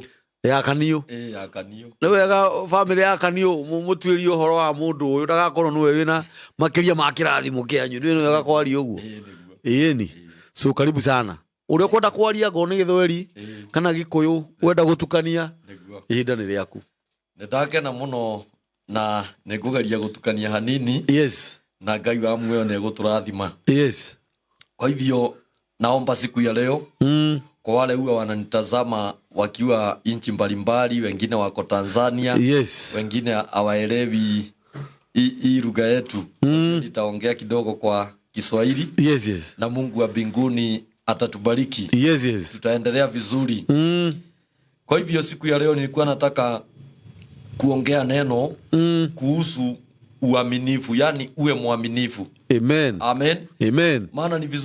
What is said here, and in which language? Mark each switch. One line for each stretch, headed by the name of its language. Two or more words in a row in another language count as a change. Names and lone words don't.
Kikuyu: ya Kanio niwe ga family ya Kanio mutwirio horo wa mundu uyu ndagakorwo niwe wina makiria ma kirathimo kianyu niwe ga kwaria uguo ni so
Swahili: karibu sana
Kikuyu: uri ukwenda kwaria ngo ni Githweri kana Gikuyu wenda gutukania ihinda ni riaku ndakena muno na nigugeria gutukania hanini na Ngai wa muoyo ni guturathima
Swahili: kwa hivyo naomba siku ya leo kwa wale huwa wananitazama wakiwa nchi mbalimbali wengine wako Tanzania wengine hawaelewi hii lugha yetu nitaongea kidogo kwa Kiswahili na Mungu wa mbinguni atatubariki tutaendelea vizuri kwa hivyo siku ya leo nilikuwa nataka kuongea neno kuhusu uaminifu yani uwe mwaminifu amen maana ni